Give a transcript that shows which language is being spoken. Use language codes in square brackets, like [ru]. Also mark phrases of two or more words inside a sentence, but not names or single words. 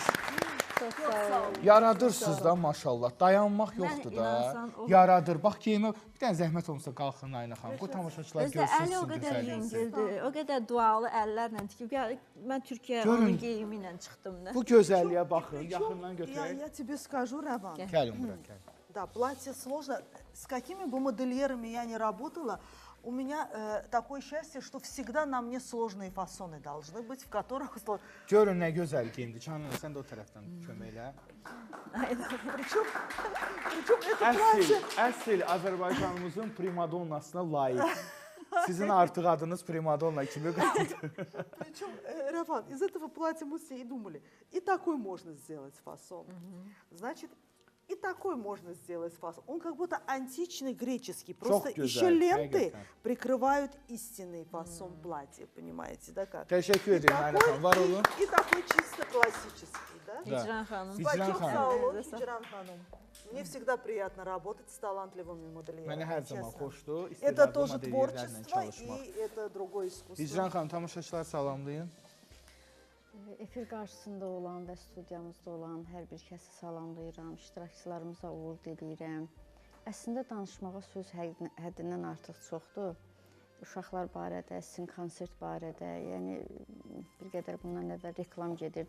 [az] Çox sağ olun. Yaradırsınız da maşallah. Dayanmaq yoxdur da. inansan o- Yaradır. Bax geyimi bir dənə zəhmət olmasa qalxın Nayla xanım. Qoy tamaşaçılar Özdə əli o görsün qədər gözəlliyinizi. yüngüldür, o qədər dualı əllərlə tikib. Ya, mən Türkiyəyə Görün. onun geyimi ilə çıxdım da. Bu gözəlliyə baxın. [ru] Причем, [az] Yaxından götürək. [ru] я тебе скажу, Роман, [az] Gəlin bura, gəlin. [ru] да, платье сложно. С какими бы модельерами я ни работала, у меня такое счастье, что всегда на мне сложные фасоны должны быть, в которых... [az] Görün nə gözəl geyimdir. Canan, sən də o tərəfdən kömək elə. [ru] Причем это [az] Əsl, [ru] платье... [az] əsl Azərbaycanımızın primadonnasına layiq. Sizin artıq adınız primadonna kimi qaldı. [ru] Причем, Роман, из этого платья мы все и думали, и такой можно сделать фасон. Значит, и такой можно сделать фасон. Он как будто античный греческий. Просто [tr] güzel, [ru] еще ленты [tr] hakikaten. [ru] прикрывают истинный фасон платья, понимаете, да как? [az] Təşəkkür [ru] И [az] edirəm Nayla xanım. Var olun. [ru] и такой чисто классический, да? Да. [az] Hicran xanım. Hicran [ru] Спасибо, [az] xanım. Саулу, [tr] Elinize sağlık. [az] Hicran Ханум. [ru] Мне всегда приятно работать с талантливыми модельерами. [az] Mənə hər zaman [ru] честно. [az] xoşdur. [ru] Это [az] İstedadlı [ru] тоже [az] modellərlə [ru] творчество [az] çalışmaq. [ru] и это другое искусство. [az] Hicran xanım, tamaşaçılar salamlayın. Efir qarşısında olan və studiyamızda olan hər bir kəsi salamlayıram, iştirakçılarımıza uğur diləyirəm. Əslində danışmağa söz həddindən artıq çoxdur. Uşaqlar barədə, sizin konsert barədə, yəni bir qədər bundan əvvəl reklam gedirdi.